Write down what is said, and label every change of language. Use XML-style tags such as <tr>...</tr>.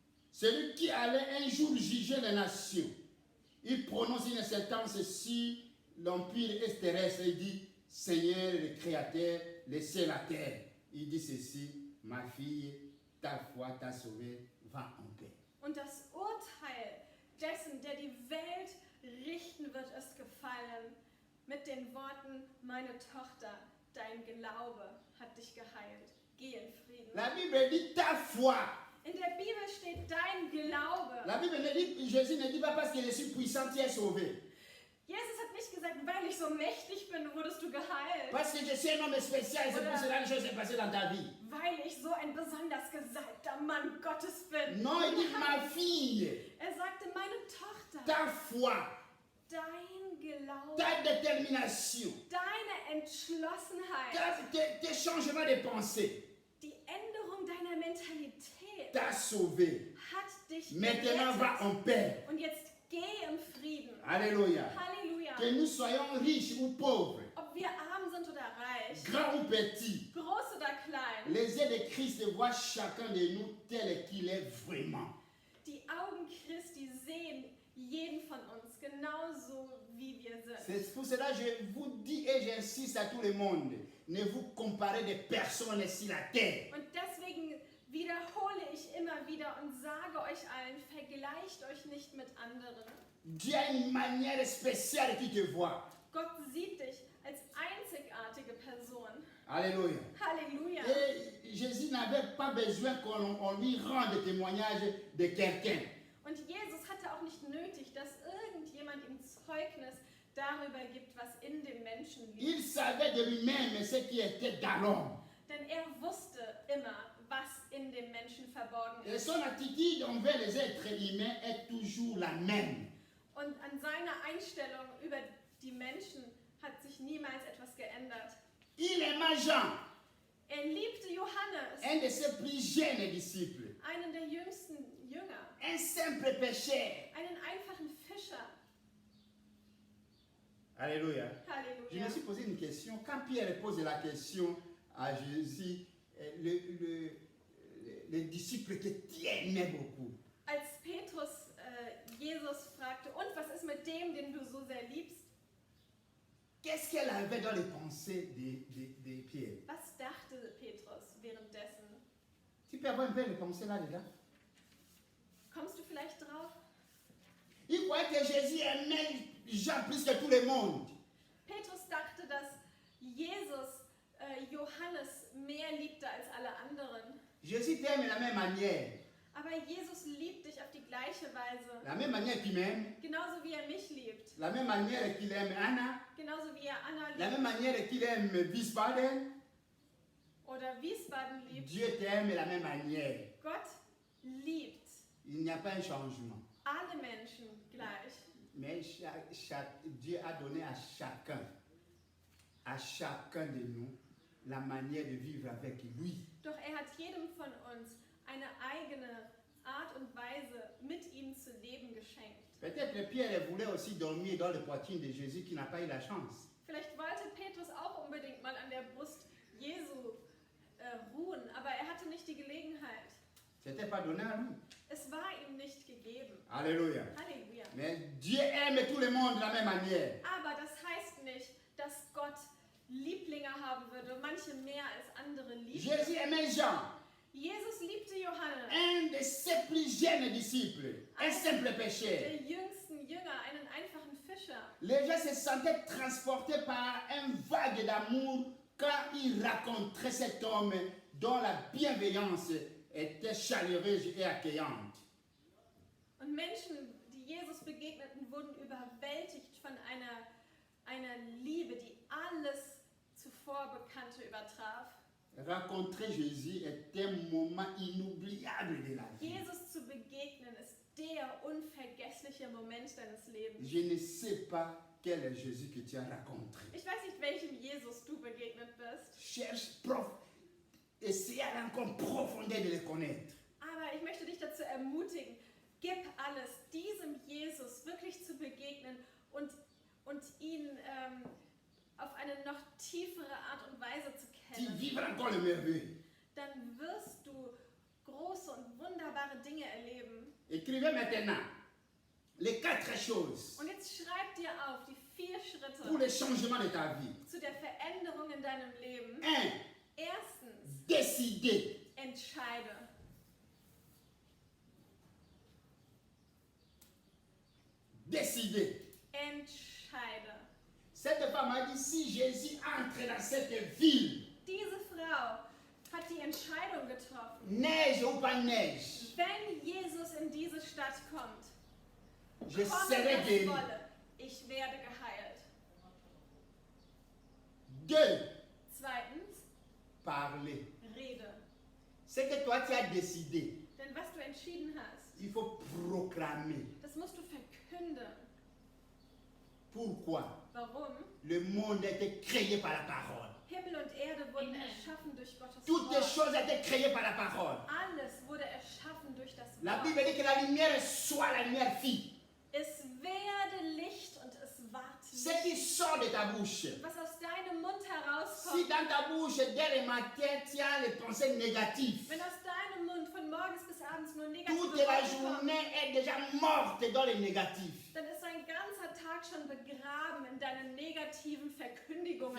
<fr>Celui qui allait un jour juger les nations, il prononce une sentence sur l'empire terrestre. Il dit, Seigneur le Créateur, le ciel et la terre. Il dit ceci, ma fille, ta foi t'a sauvée, va en paix.</fr> <de>Und das Urteil dessen, der die Welt richten wird, ist gefallen. Mit den Worten, meine Tochter, dein Glaube hat dich geheilt. Geh in Frieden.</de> <fr>La Bible dit ta foi.</fr> <de>In der Bibel steht, steht dein Glaube.</de> <fr>La Bible ne dit, Jésus ne dit pas parce que je suis puissant, tu es sauvé.</fr> <de>Jesus hat nicht gesagt, weil ich so mächtig bin, wurdest du geheilt.</de> <fr>Parce que je suis un homme spécial et c'est pour cela que les choses sont passées dans ta vie.</fr> <de>Weil ich so ein besonders gesalbter Mann Gottes bin.</de> <fr>Non, il dit ma fille,</fr> <de>Er sagte, meine Tochter,</de> <fr>ta foi,</fr> <de>dein Glaube,</de> <fr>ta détermination,</fr> <de>deine Entschlossenheit,</de> <fr>tes changements de pensée</fr> <de>die Änderung deiner Mentalität</de> <fr>t'a sauvé.</fr> <de>hat dich</de> <fr>Maintenant va</fr> <de>gerettet.</de> <fr>en paix.</fr> <de>Und jetzt geh im Frieden.</de> <fr>Alléluia.</fr> <de>Halleluja.</de> <fr>Que nous soyons riches ou pauvres,</fr> <de>Ob wir arm sind oder reich,</de> <fr>grands ou petits,</fr> <de>groß oder klein,</de> <fr>les yeux de Christ voient chacun de nous tel qu'il est vraiment.</fr> <de>die Augen Christi sehen jeden von uns genauso, wie wir sind.</de> <fr>C'est pour cela que je vous dis et j'insiste à tout le monde, ne vous comparez de personnes sur la terre.</fr> <de>Und deswegen wiederhole ich immer wieder und sage euch allen, vergleicht euch nicht mit anderen.</de> <fr>Dieu a une manière spéciale qui te voit.</fr> <de>Gott sieht dich als einzigartige Person.</de> <fr>Alléluia.</fr> <de>Halleluja.</de> <fr>Et Jésus n'avait pas besoin qu'on lui rende témoignage de quelqu'un.</fr> <de>Und Jesus hatte auch nicht nötig, dass irgendjemand ihm Zeugnis darüber gibt, was in dem Menschen liegt.</de> <fr>Il savait de lui-même ce qui était dans l'homme.</fr> <de>Denn er wusste immer, was in dem Menschen verborgen</de> <fr>Et</fr> <de>ist.</de> <fr>son attitude envers les êtres humains est toujours la même.</fr> <de>Und an seiner Einstellung über die Menschen hat sich niemals etwas geändert.</de> <fr>Il aimait Jean,</fr> <de>Er liebte Johannes,</de> <fr>un de ses plus jeunes disciples,</fr> <de>einen der jüngsten Jünger,</de> <fr>un simple pécheur.</fr> <de>einen einfachen Fischer.</de> <fr>Alléluia. Je</fr> <de>Halleluja.</de> <fr>me suis posé une question. Quand Pierre pose la question à Jésus, le disciple que tu aimais beaucoup,</fr> <de>Als Petrus Jesus fragte, und was ist mit dem, den du so sehr liebst?</de> <fr>qu'est-ce qu'elle avait dans les pensées de Pierre?</fr> <de>Was dachte Petrus währenddessen?</de> <fr>Tu peux avoir un peu les pensées là-dedans?</fr> <de>Kommst du vielleicht drauf?</de> <fr>Il croyait que Jésus aimait Jean plus que tout le monde.</fr> <de>Petrus dachte, dass Jesus Johannes mehr liebte als alle anderen.</de> <fr>Jésus t'aime de la même manière.</fr> <de>Aber Jesus liebt dich auf die gleiche Weise.</de> <fr>La même manière qu'il m'aime,</fr> <de>Genauso wie er mich liebt.</de> <fr>la même manière qu'il aime Anna,</fr> <de>Genauso wie er Anna</de> <fr>la</fr> <de>liebt</de> <fr>même manière qu'il aime Wiesbaden,</fr> <de>oder Wiesbaden liebt.</de> <fr>Dieu t'aime de la même manière.</fr> <de>Gott liebt</de> <fr>Il n'y a pas un changement.</fr> <de>alle Menschen gleich.</de> <fr>Mais Dieu a donné à chacun de nous, la manière de vivre avec lui.</fr> <de>Doch er hat jedem von uns eine eigene Art und Weise, mit ihm zu leben geschenkt.</de> <fr>Peut-être Pierre voulait aussi dormir dans le poitrine de Jésus qui n'a pas eu la chance.</fr> <de>Vielleicht wollte Petrus auch unbedingt mal an der Brust Jesu ruhen, aber er hatte nicht die Gelegenheit.</de> <fr>C'était pas donné à lui.</fr> <de>Es war ihm nicht gegeben.</de> <fr>Alléluia.</fr> <de>Halleluja.</de> <fr>Mais Dieu aime tout le monde de la même manière.</fr> <de>Aber das heißt nicht, dass Gott Lieblinge haben würde, manche mehr als andere lieben.</de> <fr>Jésus aimait Jean,</fr> <de>Jesus liebte Johannes,</de> <fr>un de ses plus jeunes disciples, un simple pécheur.</fr> <de>der jüngsten Jünger, einen einfachen Fischer.</de> <fr>Les gens se sentaient transportés par un vague d'amour quand il racontait cet homme dont la bienveillance était chaleureuse et accueillante.</fr> <de>Und Menschen, die Jesus begegneten, wurden überwältigt von einer Liebe, die alles zuvor Bekannte übertraf.</de> <fr>Rencontrer Jésus est un moment inoubliable de la vie.</fr> <de>Jesus zu begegnen ist der unvergessliche Moment deines Lebens.</de> <fr>Je ne sais pas quel est Jésus que tu as rencontré.</fr> <de>Ich weiß nicht, welchem Jesus du begegnet bist,</de> <fr>Essaye à encore profondément de le connaître.</fr> <de>aber ich möchte dich dazu ermutigen, gib alles, diesem Jesus wirklich zu begegnen und ihn auf eine noch tiefere Art und Weise zu</de> <fr>Tu</fr> <de>kennen.</de> <fr>vivras encore le merveille.</fr> <de>Dann wirst du große und wunderbare Dinge erleben.</de> <fr>Écrivez maintenant les 4 choses</fr> <de>Und jetzt schreib dir auf die 4</de> <fr>pour</fr> <de>Schritte</de> <fr>le changement de ta vie.</fr> <de>zu der Veränderung in deinem Leben.</de> <fr>1.</fr> <de>Erstens,</de> <fr>Décider.</fr> <de>entscheide.</de> <fr>Décider.</fr> <de>Entscheide.</de> <fr>Cette femme a dit, si Jésus entre dans cette ville,</fr> <de>Diese Frau hat die Entscheidung getroffen.</de> <fr>neige ou pas neige,</fr> <de>Wenn Jesus in diese Stadt kommt,</de> <fr>je</fr> <de>komme</de> <fr>serai</fr> <de>was</de> <fr>guéri.</fr> <de>wolle, ich werde geheilt.</de> <fr>2,</fr> <de>Zweitens,</de> <fr>parler.</fr> <de>rede.</de> <fr>Ce que toi tu as décidé,</fr> <de>Denn was du entschieden hast,</de> <fr>il faut proclamer.</fr> <de>das musst du verkünden.</de> <fr>Pourquoi?</fr> <de>Warum?</de> <fr>Le monde a été créé par la parole.</fr> <de>Himmel und Erde wurden erschaffen durch Gottes</de> <fr>Toutes les</fr> <de>Wort.</de> <fr>choses ont été créées par la parole.</fr> <de>Alles wurde erschaffen durch das</de> <fr>La</fr> <de>Wort.</de> <fr>Bible dit que la lumière soit la lumière fille.</fr> <de>Es werde Licht und es ward</de> <fr>Ce qui</fr> <de>Licht.</de> <fr>sort de ta bouche.</fr> <de>Was aus deinem Mund</de> <fr>Si</fr> <de>herauskommt,</de> <fr>dans ta bouche, dès le matin, tu as les pensées négatives,</fr> <de>wenn aus deinem Mund von morgens bis abends nur negative</de> <fr>toute la</fr> <de>Worte kommen,</de> <fr>journée est déjà morte dans les négatifs.</fr> <de>dann ist ein ganzer Tag schon begraben in deinen negativen Verkündigungen.</de>